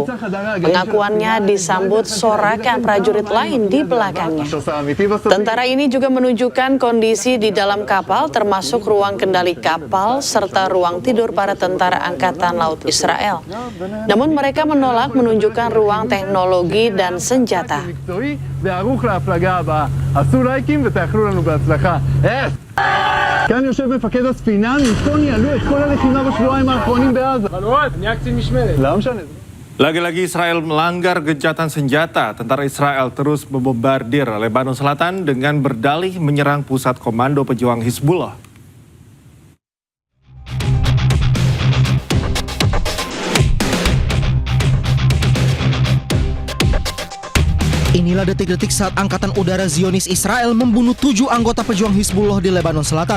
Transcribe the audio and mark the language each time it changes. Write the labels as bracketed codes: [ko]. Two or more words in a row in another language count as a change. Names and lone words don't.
[id] Pengakuannya disambut sorakan prajurit lain di belakangnya. Tentara ini juga menunjukkan kondisi di dalam kapal termasuk ruang kendali kapal serta ruang tidur para tentara Angkatan Laut Israel. Namun mereka menolak menunjukkan ruang teknologi dan senjata. [he] כאן יושב מפקד הספינה, מפה ניהלו את כל הלחימה בשבועיים האחרונים בעזה. אני קצין משמרת. לא משנה. [id] Lagi-lagi Israel melanggar gencatan senjata. Tentara Israel terus membombardir Lebanon Selatan dengan berdalih menyerang pusat komando pejuang Hizbullah. Inilah detik-detik saat Angkatan Udara Zionis Israel membunuh 7 anggota pejuang Hizbullah di Lebanon Selatan.